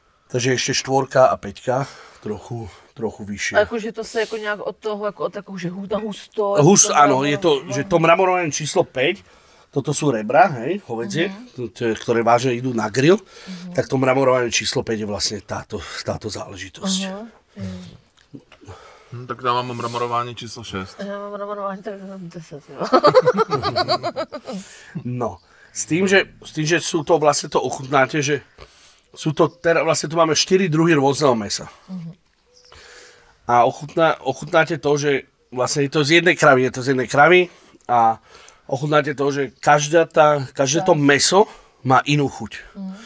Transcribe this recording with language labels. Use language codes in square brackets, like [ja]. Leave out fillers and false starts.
[sk] Takže ešte 4 a 5 trochu vyššie. A akože to sa jako nejak od toho, ako od takého, že husto. Áno, je to, že to mramorovanie číslo 5, toto sú rebra, hej, hovedzie, ktoré vážne idú na grill, tak to mramorovanie číslo 5 je vlastne táto záležitosť. [cs] Tak já mám mramorování číslo 6. Já mám mramorování tak 10, jo. [sk] No, s tým, že sú to vlastne to ochutnáte, že sú to, teraz vlastne tu máme 4 druhy rôzneho mäsa. A ochutnáte to, že vlastne je to z jednej kravy, a ochutnáte to, že každé to mäso má inú chuť.